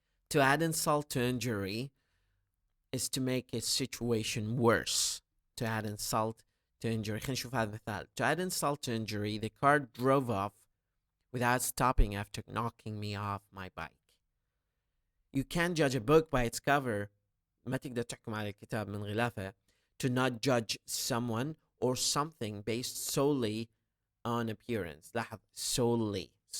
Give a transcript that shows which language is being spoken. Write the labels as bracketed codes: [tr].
[en] To add insult to injury is to make a situation worse. To add insult to injury. [ar] خلينا نشوف هذا المثال. [en] To add insult to injury, the car drove off without stopping after knocking me off my bike. You can't judge a book by its cover. [ar] ما تقدر تحكم على الكتاب من غلافه. [en] To not judge someone or something based solely on appearance. [ar] لاحظ solely.